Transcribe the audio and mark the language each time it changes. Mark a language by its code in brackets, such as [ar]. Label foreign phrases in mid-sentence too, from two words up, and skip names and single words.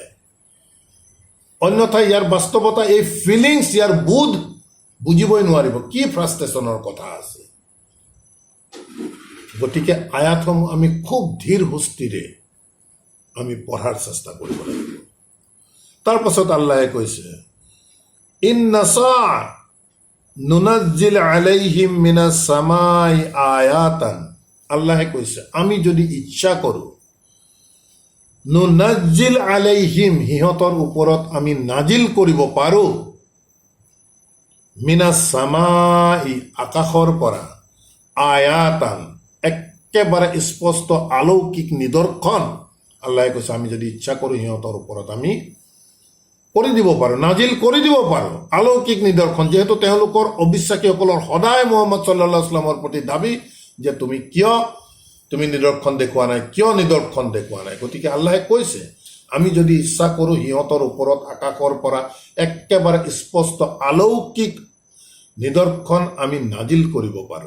[as] অন্যথা ইয়াৰ বাস্তৱতা, এই ফিলিংছ, ইয়াৰ বোধ বুজিবই নোৱাৰিব কি ফ্ৰাষ্ট্ৰেশ্যনৰ কথা আছে। গতিকে আয়াতসমূহ আমি খুব ধীৰ সুস্থিৰে আমি পঢ়াৰ চেষ্টা কৰিব লাগিব। তাৰ পাছত আল্লাহে কৈছে [ar] إن نشأ ننزل عليهم من السماء آية, [as] আল্লাহে কৈছে আমি যদি ইচ্ছা কৰোঁ [ar] ننزل عليهم, [as] সিহঁতৰ ওপৰত আমি নাজিল কৰিব পাৰোঁ, [ar] من السماء, [as] আকাশৰ পৰা, আয়াতান, একেবাৰে স্পষ্ট অলৌকিক নিদৰ্শন, আল্লাহে কৈছে আমি যদি ইচ্ছা কৰোঁ সিহঁতৰ ওপৰত আমি কৰি দিব পাৰোঁ, নাজিল কৰি দিব পাৰোঁ অলৌকিক নিদৰ্শন। যিহেতু তেওঁলোকৰ অবিশ্বাসীসকলৰ সদায় মুহাম্মদ [ar] صلى الله عليه وسلم [as] প্ৰতি দাবী যে তুমি নিদৰ্শন দেখুওৱা নাই, কিয় নিদৰ্শন দেখুওৱা নাই? গতিকে আল্লাহে কৈছে আমি যদি ইচ্ছা কৰোঁ সিহঁতৰ ওপৰত আকাশৰ পৰা একেবাৰে স্পষ্ট অলৌকিক নিদৰ্শন আমি নাজিল কৰিব পাৰোঁ।